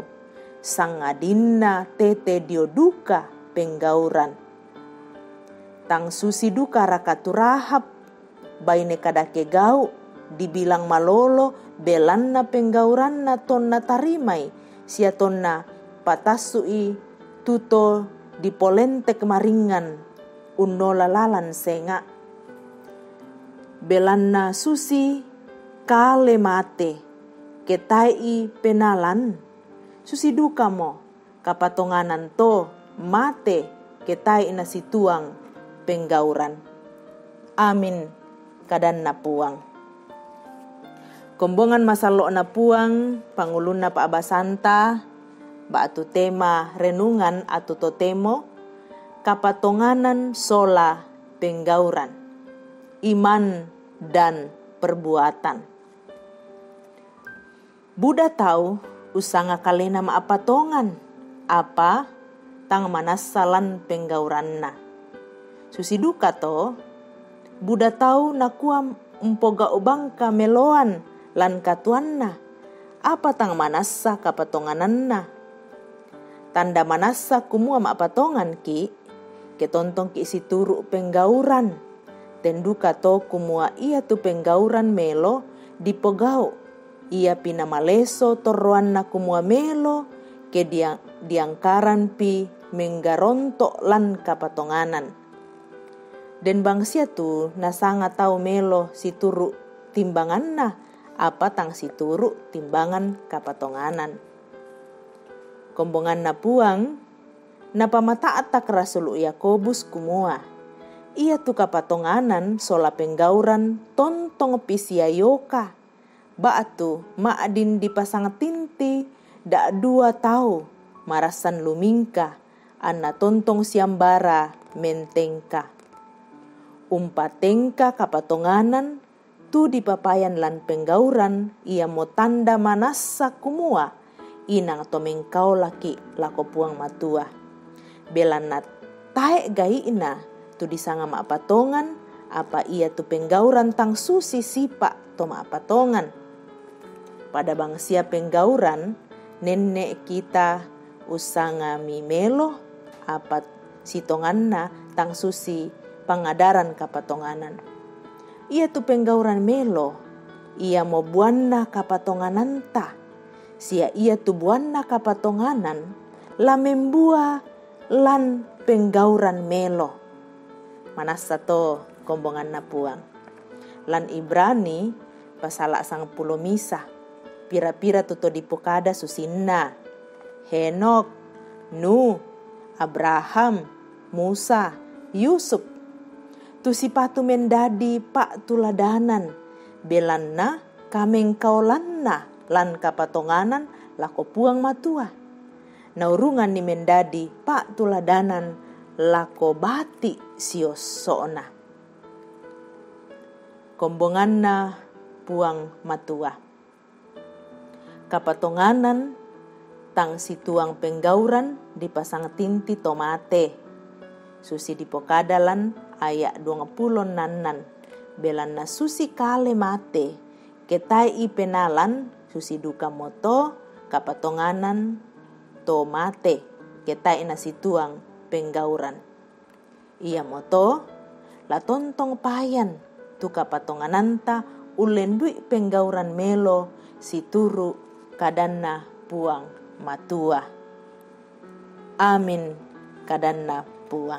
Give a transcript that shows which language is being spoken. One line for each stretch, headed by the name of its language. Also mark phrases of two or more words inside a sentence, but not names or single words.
Toraja-Sa'dan: Sangadinna tete dio duka penggauran. Tang susi duka rakatu Rahab. Baine kadake gau. Dibilang malolo belanna penggauranna tonna tarimai. Sia tonna patasui tuto dipolentek maringan. Unola lalan senga. Belanna susi kale mate ketai penalan susi duka mo kapatonganan to mate ketai na situang penggauran. Amin kadan na puang. Kombongan masalo na puang pangulun na paabasanta baatu tema renungan atau totemo kapatonganan sola penggauran
Indonesian: iman dan perbuatan.
Toraja-Sa'dan: Buddha tahu usanga kalena maapatongan apa tang manasalan penggauranna. Susi duka to buda tau nakuam umpoga ubangka meloan lan katuanna apa tang manasa kapatongananna. Tanda manasa kumua maapatongan ki ketontong ki si turu penggauran tenduka to kumua ia tu penggauran melo dipogau ia pina maleso torroan na kumua melo ke diangkaran pi menggaronto lan kapatonganan. Den bangsia tu nasanga tau melo si turu timbangan na apa tang si turu timbangan kapatonganan. Kombongan na puang napamataat tak Rasul Yakobus kumua. Ia tu kapatonganan sola penggauran tontong pisiayoka. Baatu maadin dipasang tinti dak 2 tau marasan lumingka anna tontong siambara mentengka. Umpatengka kapatonganan tu dipapayan lan penggauran ia mo tanda manasa kumua inang tomengkau laki lako puang matua. Belanat tae gaina tu disanga maapatongan apa ia tu penggauran tang susi sipa to maapatongan. Pada bangsia penggauran
Indonesian: nenek kita
Toraja-Sa'dan: usanga mimelo apa sitonganna tang susi pangadaran kapatonganan. Ia tu penggauran melo ia mo buanna kapatongananta. Sia ia tu buanna kapatonganan la membua lan penggauran melo. Manasa to kombongan na puang. Lan Ibrani pasala 10 misa. Pira-pira tuto dipokada susinna. Henok, Nuh, Abraham, Musa, Yusuf. Tu sipatu mendadi pak tuladanan. Belanna kameng kaulanna lan kapatonganan lako puang matua. Naurungan ni mendadi pak tuladanan lako bati siosona. Kombonganna puang matua. Kapatonganan tang situang penggauran dipasang tinti tomate. Susi dipokadalan ayat 20 nanan. Belanna susi kale mate. Ketai penalan susi duka moto kapatonganan tomate. Ketai na situang penggauran. Ia moto la tontong payan tu kapatongananta ulendui penggauran melo si turu kadanna puang matua. Amin kadanna puang.